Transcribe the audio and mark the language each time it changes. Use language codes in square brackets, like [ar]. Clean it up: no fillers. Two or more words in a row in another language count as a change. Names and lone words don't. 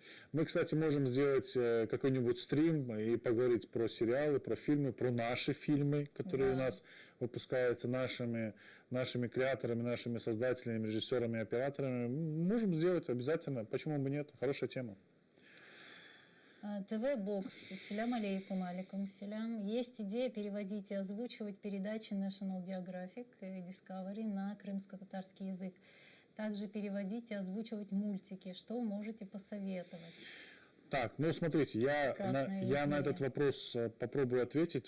[ru] Мы, кстати, можем сделать какой-нибудь стрим и поговорить про сериалы, про фильмы, про наши фильмы, которые у нас выпускаются нашими креаторами, нашими создателями, режиссерами, операторами. Можем сделать обязательно. Почему бы нет? Хорошая тема. ТВ-бокс. [ar] سلام عليكم، عليكم سلام. [ru] Есть идея переводить и озвучивать передачи National Geographic и Discovery на крымско-татарский язык. Также переводить и озвучивать мультики. Что можете посоветовать? Так, ну смотрите, я на этот вопрос попробую ответить.